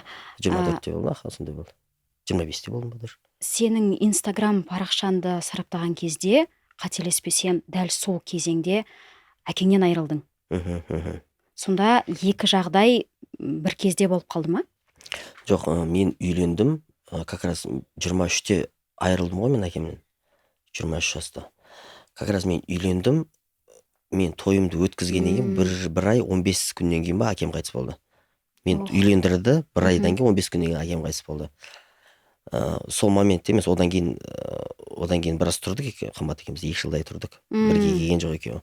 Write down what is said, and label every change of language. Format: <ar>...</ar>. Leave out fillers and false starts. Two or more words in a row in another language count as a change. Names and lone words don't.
<kk>24-те болды, сондай болды. 25-те болдым ба даже. Сенің Инстаграм парақшанды сараптаған кезде, қателеспесем, дәл сол кезеңде әкеңнен айырылдың. Сонда екі жағдай бір кезде болып қалды ма? Жоқ, мен үйлендім,</kk> <ru>как раз</ru> <kk>23-те айырылдым ғой мен әкемнен. 23 жаста.</kk> <ru>Как раз</ru> <kk>мен үйлендім, мен тойымды өткізгеннен кейін бір ай 15 күннен кейін ба әкем қайтыс болды. Мен үйлендірді, бір айдан кейін 15 күннен кейін әкем қайтыс болды. Сол моментте емес, одан кейін біраз тұрдық, қымбат екеуміз 2 жылдай тұрдық. Бірге келген жоқ екеуі.</kk>